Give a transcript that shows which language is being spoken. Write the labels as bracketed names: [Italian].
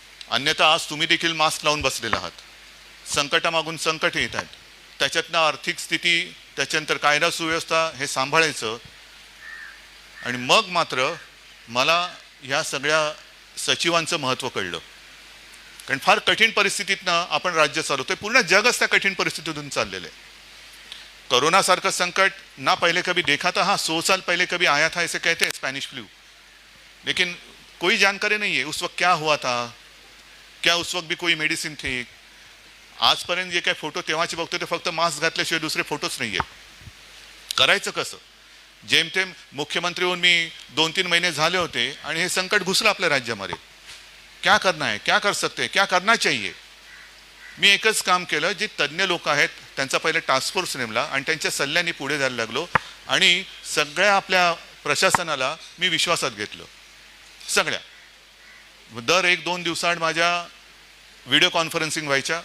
[Marathi] अन्यथा आज तुम्ही देखील मास्क लावून बसलेला आहात. संकटामागून संकट येत आहेत, त्याच्यातनं आर्थिक स्थिती, त्याच्यानंतर कायदा सुव्यवस्था हे सांभाळायचं. आणि मग मात्र मला ह्या सगळ्या सचिवांचं महत्त्व कळलं. कारण फार कठीण परिस्थितीतनं आपण राज्य चालवतोय. पूर्ण जगच त्या कठीण परिस्थितीतून चाललेलं आहे. [Hindi] कोरोना [Marathi] सारखं संकट [Hindi] ना पहले कभी देखा था. हाँ, 100 साल पहले कभी आया था ऐसे कहते हैं, स्पैनिश फ्लू. लेकिन कोई जानकारी नहीं है उस वक्त क्या हुआ था, क्या उस वक्त भी कोई मेडिसिन थी. [Marathi] आजपर्यंत जे काय फोटो तेव्हाचे बघतो ते फक्त मास्क घातल्याशिवाय दुसरे फोटोच नाही आहेत. करायचं कसं? जेमतेम मुख्यमंत्री होऊन मी 2-3 महीने झाले होते आणि हे संकट घुसलं आपल्या राज्यामध्ये. [Hindi] क्या करना है, क्या कर सकते हैं, क्या करना चाहिए. [Marathi] मी एकच काम केलं, जे तज्ज्ञ लोक आहेत त्यांचा पहिले टास्क फोर्स नेमला आणि त्यांच्या सल्ल्याने पुढे जायला लागलो आणि सगळ्या आपल्या प्रशासनाला मी विश्वासात घेतलं. सगळ्या दर 1-2 दिवसाआड माझ्या व्हिडिओ कॉन्फरन्सिंग व्हायच्या.